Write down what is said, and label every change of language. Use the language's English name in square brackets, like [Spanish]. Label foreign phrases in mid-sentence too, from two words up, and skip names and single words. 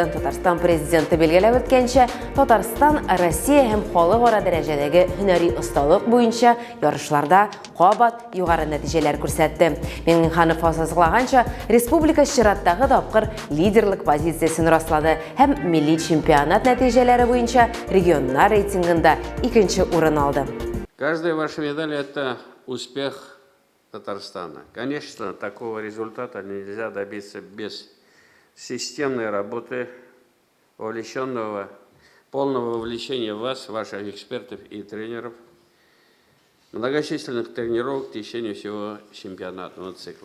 [Tatar] Татарстан президенты билгеләп үткәнчә, Татарстан Россия һәм халыкара дәрәҗәдәге һөнәри осталык буенча ярышларда кабат югары нәтиҗәләр күрсәтте. Миңнеханов ассызыклаганча, республика чираттагы тапкыр лидерлык позициясен раслады һәм милли чемпионат нәтиҗәләре буенча регионнар рейтингында 2-нче урын алды. [Russian] Каждая ваша медаль – это успех Татарстана. Конечно, такого результата нельзя добиться без системной работы, полного вовлечения вас, ваших экспертов и тренеров, многочисленных тренировок в течение всего чемпионатного цикла.